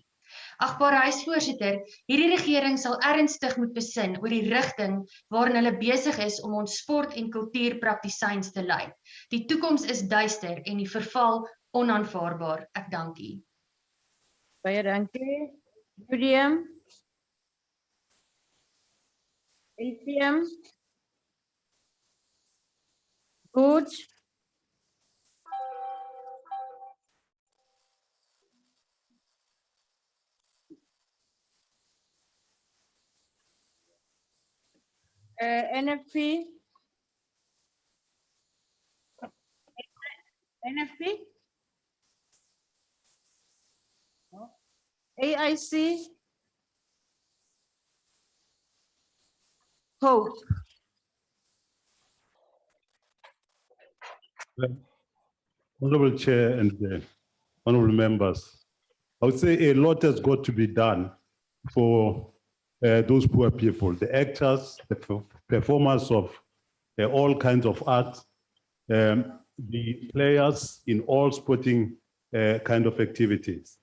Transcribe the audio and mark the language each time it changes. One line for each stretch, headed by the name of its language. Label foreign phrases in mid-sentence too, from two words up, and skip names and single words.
Afrikaans: Agbare huisvoorsitter, hierdie regering sal ernstig moet besin oor die rigting waarin hulle besig is om ons sport- en kultuurpraktisyns te lei. Die toekoms is duister en die verval onaanvaarbaar. Ek dank u. Baie dankie. Julium. APM. Good. NFP. NFP. AIC. Hope.
English: Honorable Chair and honorable members, I would say a lot has got to be done for those poor people, the actors, the performers of all kinds of art, the players in all sporting kind of activities.